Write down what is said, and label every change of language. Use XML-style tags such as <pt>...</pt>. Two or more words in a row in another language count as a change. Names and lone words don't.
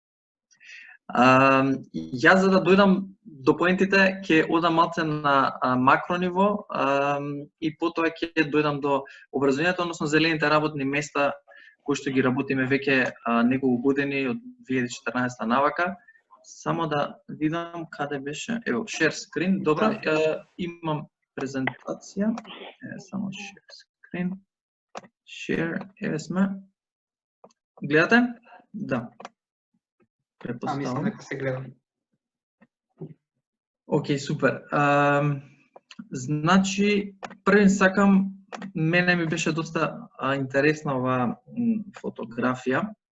<mk>Јас за да дојдам до поентите ќе одам малце на макро ниво и потоа ќе дојдам до образованието, односно зелените работни места кои што ги работиме веќе неколку години од 2014 навака. Само да видам каде беше. Ево,</mk> <en>share screen.</en> <mk>Добро, имам презентација.</mk> <en>Само share screen. Share,</en> <mk>еве сме. Гледате? Да. Мислам дека се гледа. Океј, супер. Значи, првен сакам, мене ми беше доста интересна оваа фотографија.</mk>